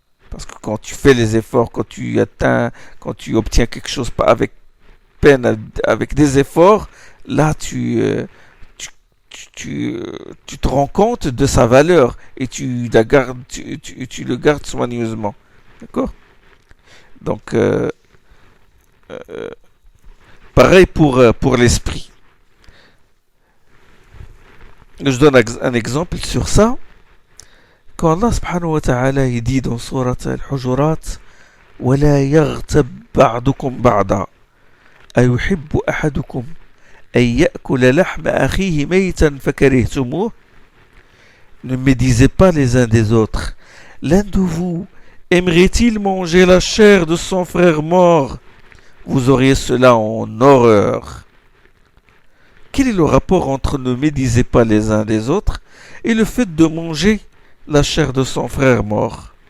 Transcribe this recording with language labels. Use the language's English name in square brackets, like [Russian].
[French] Parce que quand tu fais les efforts, quand tu obtiens quelque chose avec peine, avec des efforts, là tu te rends compte de sa valeur et tu le gardes soigneusement. D'accord? Donc, pareil pour l'esprit. Je donne un exemple sur ça. Quand Allah subhanahu wa ta'ala il dit dans surat Al-Hujurat [Arabic] وَلَا يَغْتَبْ بَعْضُكُمْ بَعْضًا أَيُحِبُّ أَحَدُكُمْ أَنْ يَأْكُلَ لَحْمَ أَخِيهِ مَيْتًا فَكَرِهْتُمُوهُ. [French] Ne médisez pas les uns des autres. L'un de vous aimerait-il manger la chair de son frère mort vous auriez cela en horreur. Quel est le rapport entre ne médisez pas les uns des autres et le fait de manger la chair de son frère mort?